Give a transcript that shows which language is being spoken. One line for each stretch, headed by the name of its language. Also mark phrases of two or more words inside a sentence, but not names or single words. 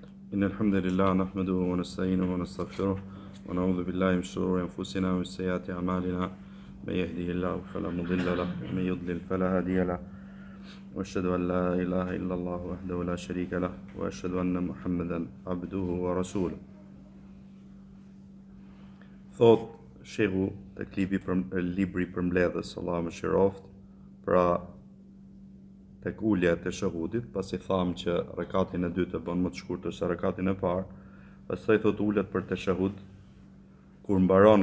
Arabic: إن الحمد لله نحمده ونستعينه ونستغفره ونعوذ بالله من شرور أنفسنا ومن سيئات أعمالنا من يهده الله فلا مضل له ومن يضلل فلا هادي له وأشهد أن لا إله إلا الله وحده لا شريك له وأشهد أن محمدا عبده ورسوله.
Albanian: Thot shehu tek libri për mbledhës, Allah më shiroft, pra tek ulja e shahudit, pasi tham që rekatin e dytë e bën më të shkurtër se rekatin e parë, pastaj thot ulet për teshahud, kur mbaron